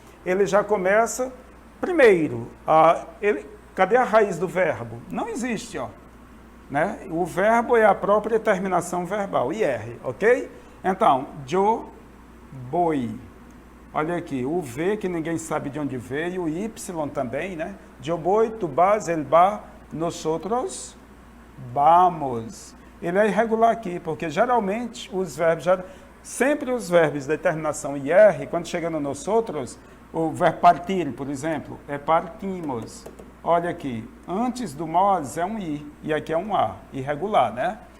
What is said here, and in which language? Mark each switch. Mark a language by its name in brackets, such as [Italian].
[Portuguese] Ele já começa, primeiro, cadê a raiz do verbo? Não existe, ó. Né? O verbo é a própria terminação verbal, IR, ok? Então, [Spanish] yo voy. [Portuguese] Olha aqui, o V, que ninguém sabe de onde veio, o Y também, né? [Spanish] Yo voy, tu vas, él va, nosotros vamos. [Portuguese] Ele é irregular aqui, porque geralmente os verbos, sempre os verbos de terminação IR, quando chega no nosotros, o verbo partir, por exemplo, é partimos. Olha aqui, antes do nós é um I, e aqui é um A, irregular, né?